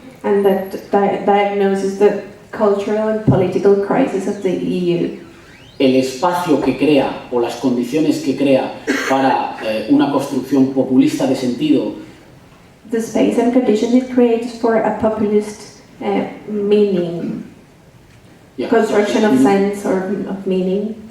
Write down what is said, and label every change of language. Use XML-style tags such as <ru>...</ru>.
<en>And that diagnoses the cultural and political crisis of the EU.</en> <es>el espacio que crea o las condiciones que crea para una construcción populista de sentido,</es> <en>The space and conditions it creates for a populist meaning, construction of sense or of meaning,</en>